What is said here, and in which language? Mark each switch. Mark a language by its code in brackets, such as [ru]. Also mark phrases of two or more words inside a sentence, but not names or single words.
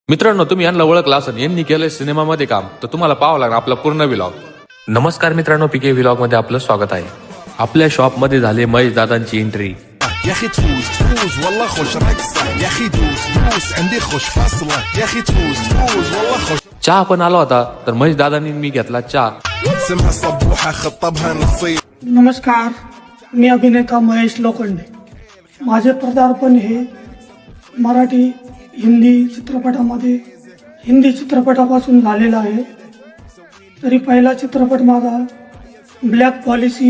[mr] मित्रांनो, तुम्ही यांना ओळखला असेल, यांनी केलंय सिनेमामध्ये काम, तर तुम्हाला पाहावं लागणार आपला पूर्ण व्लॉग. नमस्कार मित्रांनो, पीके व्लॉग मध्ये आपलं स्वागत आहे. आपल्या शॉप मध्ये झाले महेश दादांची एंट्री. [ar] يا اخي تفوز تفوز والله خوش رقصة يا اخي دوس دوس عندي خوش فاصلة يا اخي تفوز تفوز والله خوش. [mr] चहा पण आला होता, तर महेश दादांनी मी घेतला चहा. [ar] اسمها صبوحة خطبها نصيب. [mr] नमस्कार, मी अभिनेता महेश लोखंडे. माझे पदार्पण हे मराठी हिंदी चित्रपटामध्ये हिंदी चित्रपटापासून झालेलं आहे. तरी पहिला चित्रपट माझा ब्लॅक पॉलिसी.